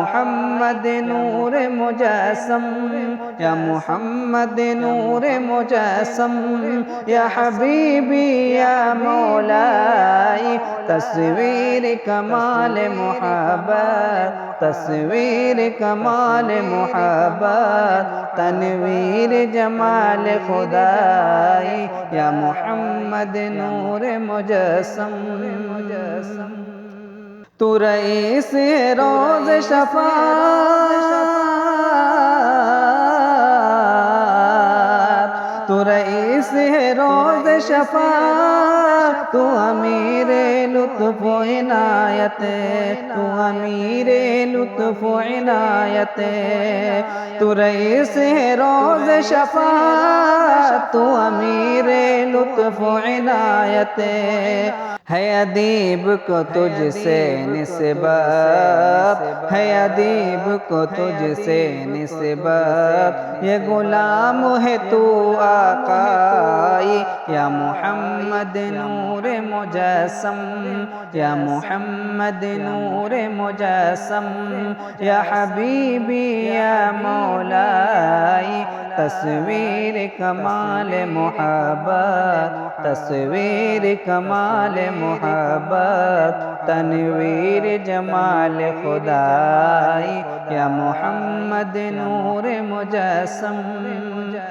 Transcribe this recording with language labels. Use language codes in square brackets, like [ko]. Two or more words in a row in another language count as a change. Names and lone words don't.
[ur] محمد نور مجسم، یا محمد نور مجسم [ar] یا حبیبی یا مولائی [ur] تصویر کمال محبت تصویر کمال محبت تنویر جمال خدائی یا محمد نور مجسم تو رئیس روز شفاعت تو رئیس روز شفاعت تو امیر لطف و عنایت تو امیر لطف و عنایت تو رئیس روز شفاعت تو امیر لطف و عنایت ہے ادیب کو تجھ سے نسبت ہے ادیب کو تجھ سے نسبت یہ غلام ہے تو آقائی یا محمد نور مجسم یا محمد نور مجسم [ar] یا حبیبی یا مولائی [ur] تصویر کمال محبت تصویر کمال محبت تنویر جمال خدائی یا محمد نور مجسم